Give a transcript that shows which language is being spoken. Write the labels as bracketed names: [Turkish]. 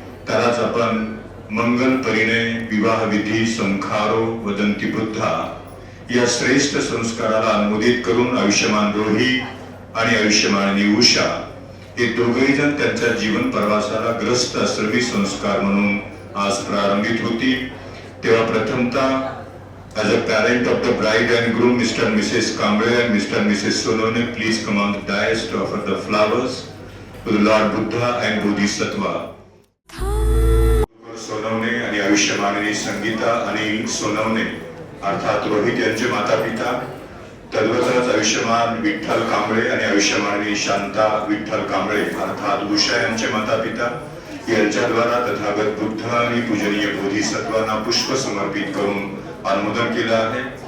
[Marathi] त्यालाच आपण मंगल परिणय, विवाह विधी, संखारो वदंती बुद्धा या श्रेष्ठ संस्काराला अनुमोदित करून आयुष्यमान रोही आणि आयुष्यमानी उषा हे दोघेही जण त्यांच्या जीवन प्रवासाला ग्रस्त आश्रमी संस्कार म्हणून आज प्रारंभित होती. तेव्हा प्रथमतः [English] as a parent of the bride and groom, Mr. and Mrs. Kamble and Mr. and Mrs. Sonone, please come on the dais to offer the flowers to the Lord Buddha and Bodhisattva. [Marathi] Sonawane आणि आयुष्यमानी संगीता अनिल सोनवणे अर्थात रोहित यांचे माता पिता, तद्वतच आयुष्यमान विठ्ठल कांबळे आणि आयुष्यमानी शांता विठ्ठल कांबळे अर्थात उषा यांचे माता पिता यांच्याद्वारा तथागत बुद्ध आणि पूजनीय बोधिसत्वांना पुष्प समर्पित करून अनुमोदन केलं आहे.